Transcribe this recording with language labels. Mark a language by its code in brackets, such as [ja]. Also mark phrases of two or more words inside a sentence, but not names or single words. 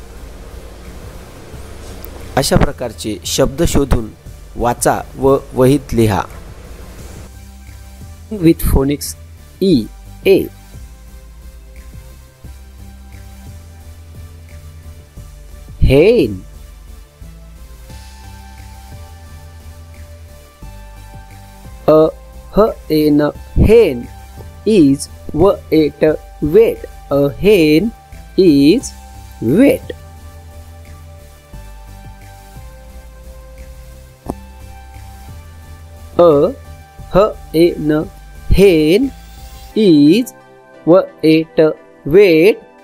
[mr] अशा प्रकारचे शब्द शोधून वाचा व वहीत लिहा. [en] with phonics EA. हेन. HEN hen is wet. Wet. A hen is wet. HEN hen is wet. Wet.